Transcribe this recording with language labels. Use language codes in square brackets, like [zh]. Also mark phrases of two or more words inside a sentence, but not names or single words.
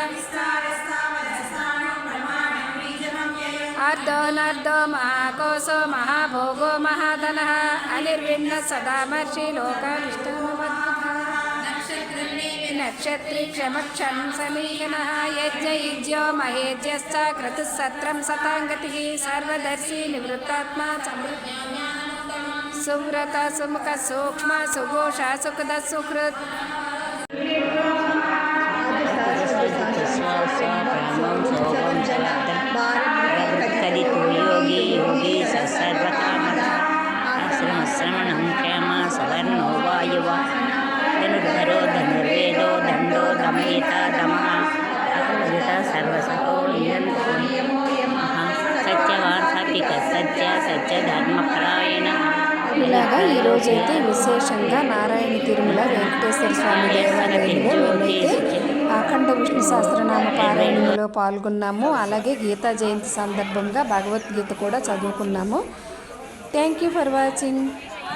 [sa] అర్ధో నర్ధో మహాకోశో మహాభోగో మహాధనః అనిర్విణ్ణ సదామర్షి లోకాలిష్టమవద్భుతః నక్షత్రి క్షమక్షం సమీహనః యజ్ఞయుజ్యో మహేజ్యశ్చ క్రతుః సత్రం సతాంగతిః సర్వదర్శి నివృత్తాత్మా సువ్రత సుముఖ సూక్ష్మ సుఘోష సుఖద సుహృత్ योगी योगी सर्वकामश्रमश्रमणं क्षेम सवर्णो वायुवा धनुर्धरो धनुर्वेदो दण्डो दमयिता दमः अकृत सर्वसहो सत्यवान् सात्विक सत्य धर्मपरायण. [te] ఇలాగా ఈరోజైతే విశేషంగా నారాయణ తిరుమల వెంకటేశ్వర స్వామి దేవాలయంలో మేమైతే అఖండ విష్ణు సహస్రనామ పారాయణంలో పాల్గొన్నాము. అలాగే గీతా జయంతి సందర్భంగా భగవద్గీత కూడా చదువుకున్నాము. [en] Thank you for watching.